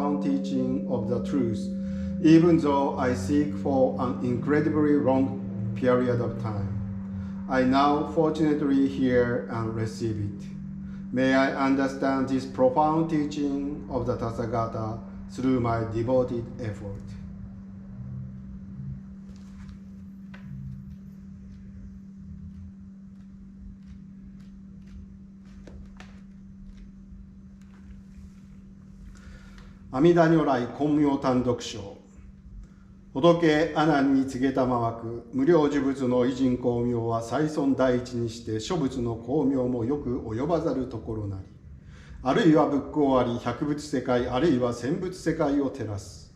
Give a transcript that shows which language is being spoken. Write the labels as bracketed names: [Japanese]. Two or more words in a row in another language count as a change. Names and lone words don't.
[English] teaching of the truth, even though I seek for an incredibly long period of time. I now fortunately hear and receive it. May I understand this profound teaching of the Tathagata through my devoted effort. [Japanese] 阿弥陀如来金妙単独章。仏阿難に告げたまわく、無量寿仏の偉人光明は最尊第一にして諸仏の光明もよく及ばざるところなり、あるいは仏光あり百仏世界、あるいは千仏世界を照らす。